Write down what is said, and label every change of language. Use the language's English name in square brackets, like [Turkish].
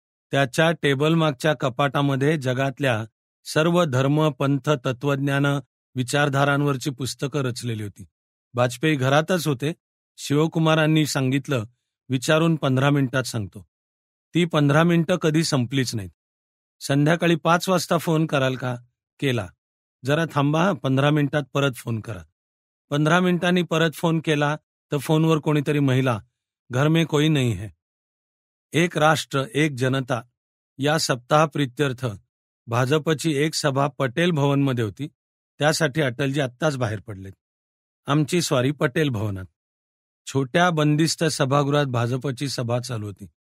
[Marathi] त्याच्या टेबलमागच्या कपाटामध्ये जगातल्या सर्व धर्म, पंथ, तत्वज्ञान, विचारधारांवरची पुस्तकं रचलेली होती. वाजपेयी घरातच होते. शिवकुमारांनी सांगितलं, विचारून 15 मिनिटात सांगतो. ती 15 मिनिटं कधी संपलीच नाहीत. संध्याकाळी 5 वाजता फोन कराल का? केला. जरा थांबा, 15 मिनिटात परत फोन करा. 15 मिनिटांनी परत फोन केला तर फोनवर कोणीतरी महिला, [Hindi] घर में कोई नहीं है. [Marathi] एक राष्ट्र एक जनता या सप्ताहाप्रीत्यर्थ भाजपची एक सभा पटेल भवनमध्ये होती. त्यासाठी अटलजी आत्ताच बाहेर पडलेत. आमची स्वारी पटेल भवनात. छोट्या बंदिस्त सभागृहात भाजपची सभा चालू होती.